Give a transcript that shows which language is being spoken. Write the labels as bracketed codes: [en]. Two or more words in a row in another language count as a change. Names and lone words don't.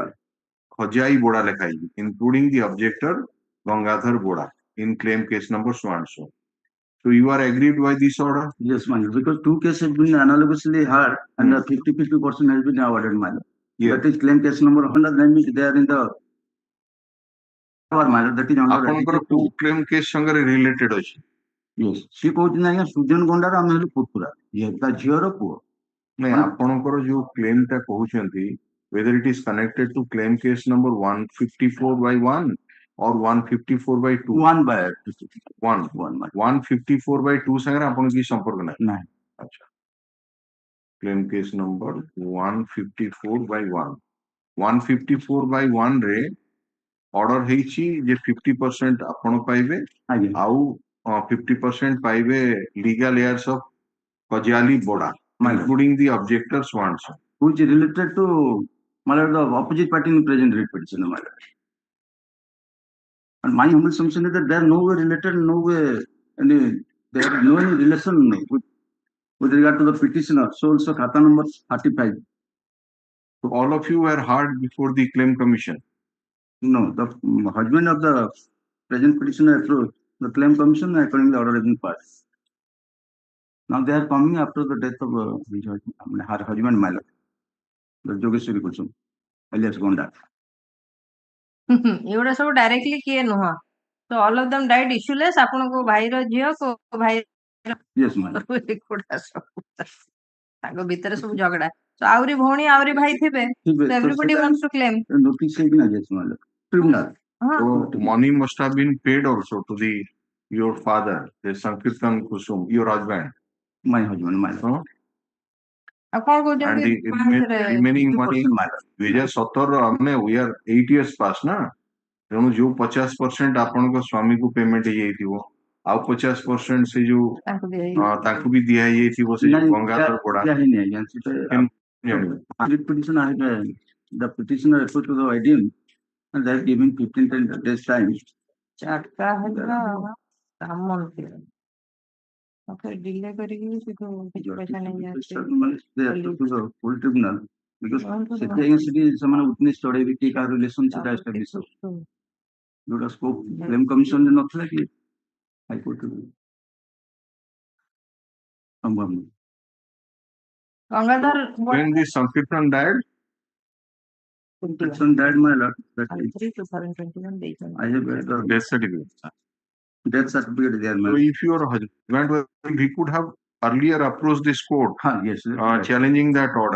[en] Khojai Boda Lekhai, including the objector Gangadhar Boda in claim case number so and so. So you are agreed by this order? Yes, man. Because two cases have been analogously heard and 50% has been awarded, man. Yeah. That is claim case number 100. They are in the that is [or] ଆପଣଙ୍କର [en] two claim case [or] ସାଙ୍ଗରେ related ଅଛି. [en] Yes. [or] ସେ କହୁଛନ୍ତି ଆଜ୍ଞା ସୁଜନ ଗଣ୍ଡାର ଆମେ ହେଲୁ ପୁତୁରା, ତା ଝିଅର ପୁଅ. ନାଇଁ ଆପଣଙ୍କର ଯୋଉ [en] claim [or] ଟା କହୁଛନ୍ତି [en] whether it is connected to claim case number 154/1 or 154/2? [or] 154/2 ସାଙ୍ଗରେ ଆପଣ କି ସମ୍ପର୍କ ନାହିଁ? ଆଚ୍ଛା. [en] claim case number 154/1. [or] 154/1 ରେ order ହେଇଛି ଯେ 50% ଆପଣ ପାଇବେ ଆଉ 50% ପାଇବେ [en] legal heirs of Khojali Boda. including the objector's wants. which is related to my lord, the opposite party in present writ petition, my lord. And my humble assumption is that they are no way related, no way there is no any relation with regard to the petitioner. So also khata number 35. So all of you were heard before the claim commission. No, the husband of the present petitioner approached the claim commission according to the order has been passed. Now they are coming after the death of her husband, my lord, the Jogeshwari Kusum, alias Gonda. [or] ଏଗୁଡା ସବୁ ଡାଇରେକ୍ଟଲି କିଏ ନୁହଁ ତ [en] all of them died issueless [or] ଆପଣଙ୍କ ଭାଇର ଝିଅ ଭାଇ [en] Yes, madam. [or] ଏଗୁଡା ସବୁ ତାଙ୍କ ଭିତରେ ସବୁ ଝଗଡା ତ ଆହୁରି ଭଉଣୀ ଆହୁରି ଭାଇ ଥିବେ ତ [en] everybody wants to claim Notice taken, yes, my lord. Tribunal. So money must have been paid also to your father, the Sankirtan Kusum, your husband. My husband, my lord. [or] ଆଉ କଣ [en] And [or] କହୁଛନ୍ତି [en] the remaining money, 2017 we are 8 years past na. [or] ତେଣୁ ଯୋଉ 50% ଆପଣଙ୍କ ସ୍ୱାମୀକୁ ପେମେଣ୍ଟ ହେଇଯାଇଥିବ ଆଉ 50% ସେ ଯୋଉ ତାଙ୍କୁ ବି ଦିଆ ହେଇଯାଇଥିବ ସେ ଯୋଉ ଗଙ୍ଗାଧର ପଡା [en] the petitioner referred to the IDM and they are giving 15 days time. [or] ଚାରିଟା ହେଲା କାମ ଡିଲେ କରିକି କିଛି ପଇସା [en] They are to the full tribunal because [or] ସେମାନେ witness ଚଢେଇବେ କି କାହାର ରିଲେସନ ସେଟା establish ହବ ଯୋଉଟା [en] scope claim commission [or] ରେ ନଥିଲା କି ହାଇକୋର୍ଟ ଗଙ୍ଗାଧର [en] when the Sankirtan died, died, my lord, that I have the death certificate. Death certificate there, So if your husband, he could have earlier approached this court, yes, challenging that order.